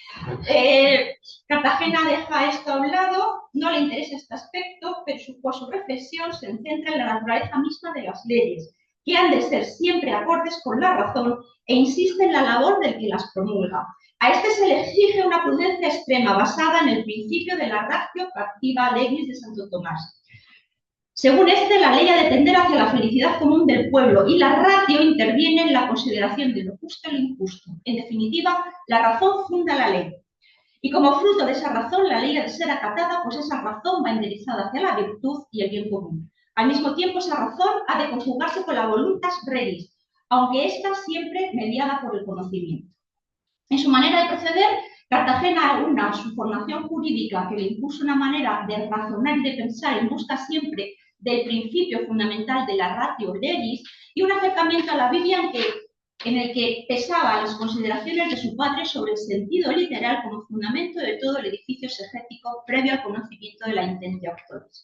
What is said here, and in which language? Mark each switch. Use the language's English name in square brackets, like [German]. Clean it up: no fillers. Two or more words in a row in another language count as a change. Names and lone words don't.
[Spanish] Cartagena deja esto a un lado, no le interesa este aspecto, pero su reflexión se centra en la naturaleza misma de las leyes, que han de ser siempre acordes con la razón e insiste en la labor del que las promulga. A este se le exige una prudencia extrema basada en el principio de la [Latin] ratio pactiva legis [Spanish] de Santo Tomás. Según este, la ley ha de tender hacia la felicidad común del pueblo y la ratio interviene en la consideración de lo justo y lo injusto. En definitiva, la razón funda la ley. Y como fruto de esa razón, la ley ha de ser acatada, pues esa razón va enderezada hacia la virtud y el bien común. Al mismo tiempo, esa razón ha de conjugarse con la [Latin] voluntas reris, [Spanish] aunque ésta siempre mediada por el conocimiento. En su manera de proceder, Cartagena una su formación jurídica que le impuso una manera de razonar y de pensar en busca siempre del principio fundamental de la [Latin] ratio legis [Spanish] y un acercamiento a la Biblia en el que pesaba las consideraciones de su padre sobre el sentido literal como fundamento de todo el edificio exegético previo al conocimiento de la intención autores.